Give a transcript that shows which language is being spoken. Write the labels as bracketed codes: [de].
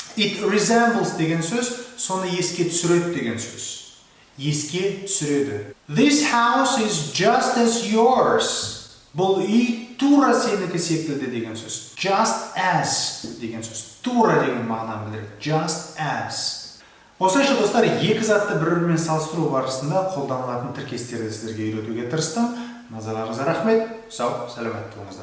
[en] It resembles [kk] деген сөз соны еске түсіреді деген сөз. Еске түсіреді. [en] This house is just as yours. [kk] Бұл үй тура сенікі секілді деген сөз. Just as деген сөз. Тура деген мағынаны білдіреді. [en] Just as. [kk] Осылайша достар, екі затты бір-бірімен салыстыру барысында қолданылатын тіркестерді сіздерге үйретуге тырыстым. Назарларыңызға рахмет. Сау, сәлемет болыңыздар.